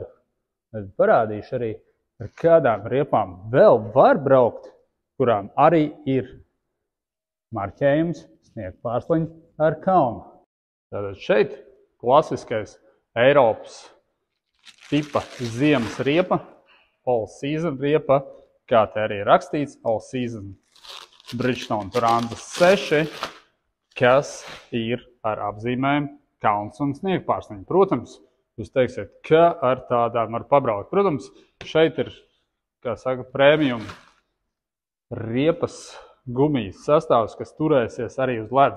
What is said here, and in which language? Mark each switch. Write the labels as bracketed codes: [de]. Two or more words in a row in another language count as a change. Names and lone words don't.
[lv] Tad parādīšu arī, ar kādām riepām vēl var braukt, kurām arī ir marķējums sniegpārsliņa ar kalnu. Tātad šeit klasiskais Eiropas tipa ziemas riepa, [en] all season [lv] riepa, kā te arī rakstīts, [en] all season [lv] Bridgestone Turanza 6, kas ir ar apzīmēm kalns un sniegpārsliņa. Protams, jūs teiksiet, ka ar tādām var pabraukt. Protams, šeit ir, kā saka, premium riepas gumijas sastāvs, kas turēsies arī uz ledus.